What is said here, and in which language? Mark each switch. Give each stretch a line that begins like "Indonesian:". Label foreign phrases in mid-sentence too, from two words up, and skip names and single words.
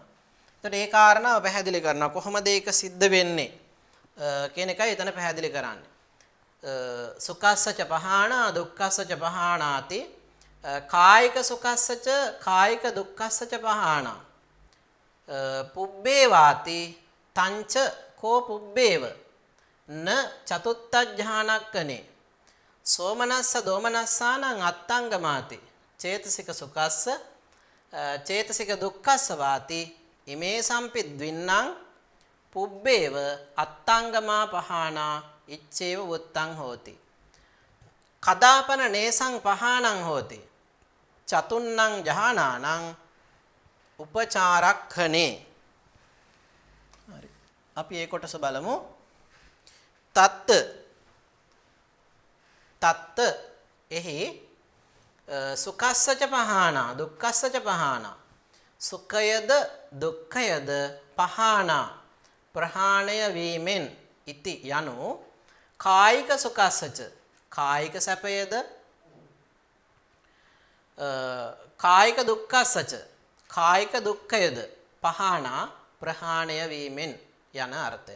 Sinhala: එතකොට ඒ කාරණාව පැහැදිලි කරනවා කොහොමද ඒක සිද්ධ වෙන්නේ කියන එකයි එතන පැහැදිලි කරන්නේ.
Pali: සුඛස්සච පහානා දුක්ඛස්සච පහානාති කායික සුඛස්සච කායික දුක්ඛස්සච පහානා පුබ්බේ වාති තංච කෝ පුබ්බේව න චතුත්ථ ඥානක්කනේ සෝමනස්ස දෝමනස්සානං අත්තංගමාති චේතසික සුඛස්ස චේතසික දුක්ඛස්ස වාති ඉමේ සම්පි ද්වින්නං පුබ්බේව අත්තංගමා පහානා ඉච්ඡේව වුත්තං හෝති. කදාපන නේසං පහානං හෝති. චතුන්නං ජහනානං උපචාරක්ඛනේ.
Sinhala: හරි. අපි ඒ කොටස බලමු.
Pali: තත්ත එහි සුඛස්සච පහානා දුක්ඛස්සච පහානා.
Sinhala: සුඛයද දුක්ඛයද පහානා ප්‍රහාණය වීමෙන් ඉති යනු
Pali: කායික සුඛස්සච
Sinhala: කායික සැපයද
Pali: කායික දුක්ඛස්සච
Sinhala: කායික දුක්ඛයද පහානා ප්‍රහාණය වීමෙන් යන අර්ථයයි.